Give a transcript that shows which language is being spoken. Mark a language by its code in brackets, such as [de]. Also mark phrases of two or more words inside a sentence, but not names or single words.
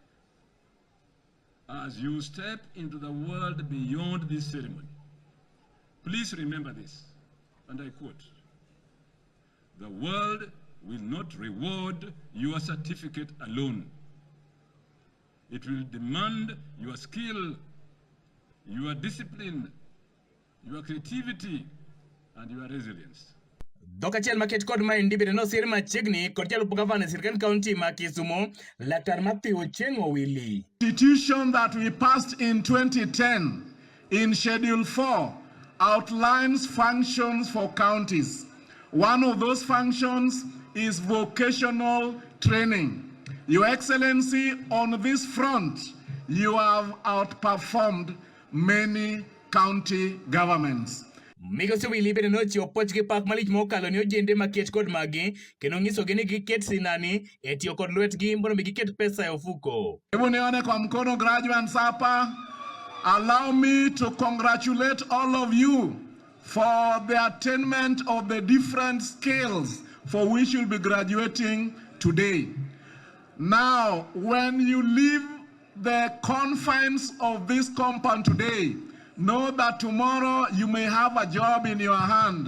[en] As you step into the world beyond this ceremony, please remember this, and I quote: "The world will not reward your certificate alone. It will demand your skill, your discipline, your creativity, and your resilience." [luo] Dhok achiel maket kod maendi bende nosir machiegni kod jalup gavana sirkand kaunti ma Kisumu, Laktar Matthew Owili. [en] Constitution that we passed in 2010 in Schedule 4 outlines functions for counties. One of those functions is vocational training. Your Excellency, on this front, you have outperformed many county governments. [luo] Migosi Owili bende nochiwo puoch gi pak malich mokalo ne ojende maket kod magi kendo nyisogi ni giket sinani e tiyo kod lwetgi mondo mi giket pesa e ofuko. [sw] Hebu nione kwa mkono graduates hapa. [en] Allow me to congratulate all of you for the attainment of the different skills for which you'll be graduating today. Now, when you leave the confines of this compound today, know that tomorrow you may have a job in your hand.